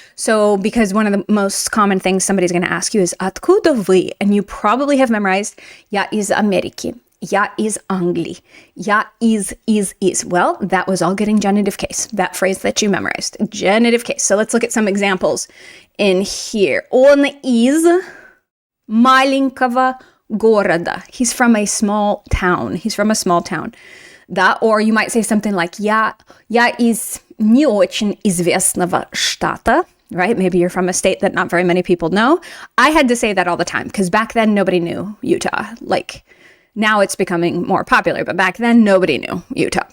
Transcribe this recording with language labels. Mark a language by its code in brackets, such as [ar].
[en] So because one of the most common things somebody's going to ask you is [ru] откуда вы? [en] And you probably have memorized [ru] я из Америки. Я из Англии. Я [en] is. Well, that was all getting genitive case. That phrase that you memorized. Genitive case. So let's look at some examples in here. [ru] Он из маленького города. [en] He's from a small town. That, or you might say something like [ru] я из не очень известного штата. [en] Right? Maybe you're from a state that not very many people know. I had to say that all the time because back then nobody knew Utah. Like, now it's becoming more popular, but back then nobody knew Utah.